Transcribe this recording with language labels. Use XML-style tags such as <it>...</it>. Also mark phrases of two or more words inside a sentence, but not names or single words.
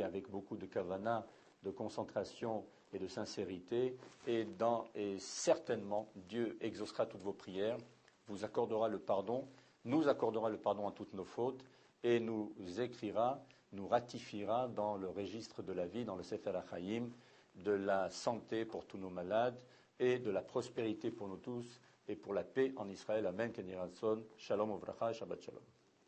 <fr>avec beaucoup de kavana, de concentration et de sincérité, et certainement Dieu exaucera toutes vos prières, vous accordera le pardon, nous accordera le pardon à toutes nos fautes, et nous écrira, nous ratifiera dans le registre de la vie, dans le</fr> <he>ספר החיים,</he> <fr>de la santé pour tous nos malades et de la prospérité pour nous tous, et pour la paix en Israël.</fr> <he>אמן. כן ירצון. שלום וברכה, שבת שלום.</he>